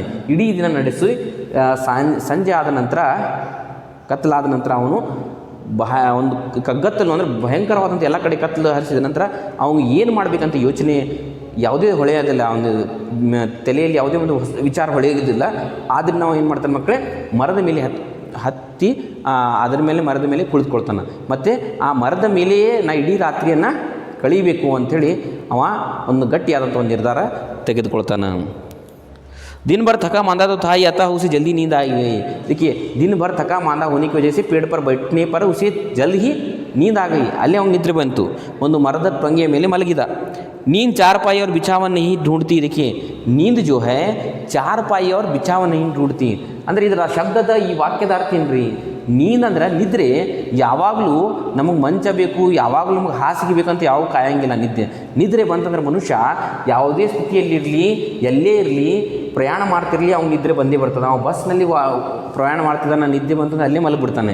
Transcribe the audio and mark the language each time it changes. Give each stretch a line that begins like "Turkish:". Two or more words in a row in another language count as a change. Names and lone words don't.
Kannada: ಇಡೀ ದಿನ ನಡೆಸಿ ಸಂಜೆ ಆದ ನಂತರ, ಕತ್ತಲಾದ ನಂತರ ಅವನು ಒಂದು ಕಗ್ಗತ್ತಲು ಅಂದರೆ ಭಯಂಕರವಾದಂಥ ಎಲ್ಲ ಕಡೆ ಕತ್ತಲು ಹರಿಸಿದ ನಂತರ ಅವನು ಏನು ಮಾಡಬೇಕಂತ ಯೋಚನೆ ಯಾವುದೇ ಹೊಳೆಯೋದಿಲ್ಲ, ಅವನ ತಲೆಯಲ್ಲಿ ಯಾವುದೇ ಒಂದು ವಿಚಾರ ಹೊಳೆಯೋದಿಲ್ಲ। ಆದರೆ ನಾವು ಏನು ಮಾಡ್ತಾನೆ ಮಕ್ಕಳೇ, ಮರದ ಮೇಲೆ ಹತ್ತಿ ಮರದ ಮೇಲೆ ಕುಳಿತುಕೊಳ್ತಾನೆ, ಮತ್ತು ಆ ಮರದ ಮೇಲೆಯೇ ನಾ ಇಡೀ ರಾತ್ರಿಯನ್ನು ಕಳೀಬೇಕು ಅಂಥೇಳಿ ಅವ ಒಂದು ಗಟ್ಟಿಯಾದಂಥ ಒಂದು ನಿರ್ಧಾರ ತೆಗೆದುಕೊಳ್ತಾನೆ।
Hindi: दिन भर थका मांदा तो था ही, अतः उसे जल्दी नींद आ गई। देखिए दिन भर थका मांदा होने की वजह से पेड़ पर बैठने पर उसे जल्द ही नींद आ गई।
Kannada: अल्ले ಅವನಿಗೆ ನಿದ್ರೆ ಬಂತು, ಒಂದು ಮರದ ಪಂಗೆಯ ಮೇಲೆ ಮಲಗಿದ।
Hindi: नींद चारपाई और बिछावन नहीं ढूंढती। देखिए नींद जो है चारपाई और बिछावन नहीं ढूंढती
Kannada: ಅಂದರೆ ಇದರ ಶಬ್ದದ ಈ ವಾಕ್ಯದ ಅರ್ಥ ಏನ್ರಿ, ನೀಂದ್ ಅಂದ್ರೆ ನಿದ್ರೆ ಯಾವಾಗಲೂ ನಮಗೆ ಮಂಚ ಬೇಕು, ಯಾವಾಗಲೂ ನಮಗೆ ಹಾಸಿಗೆ ಬೇಕಂತ ಯಾವ ಕಾಯಂಗಿಲ್ಲ। ನಿದ್ರೆ ಬಂತಂದ್ರೆ ಮನುಷ್ಯ ಯಾವುದೇ ಸ್ಥಿತಿಯಲ್ಲಿರಲಿ, ಎಲ್ಲೇ ಇರಲಿ, ಪ್ರಯಾಣ ಮಾಡ್ತಿರಲಿ, ಅವ್ನು ನಿದ್ರೆ ಬಂದೇ ಬರ್ತದೆ। ನಾವು ಬಸ್ನಲ್ಲಿ ಪ್ರಯಾಣ ಮಾಡ್ತಿದ್ದಾನೆ, ನಿದ್ದೆ ಬಂತಂದ್ರೆ ಅಲ್ಲೇ ಮಲಗಿಬಿಡ್ತಾನೆ।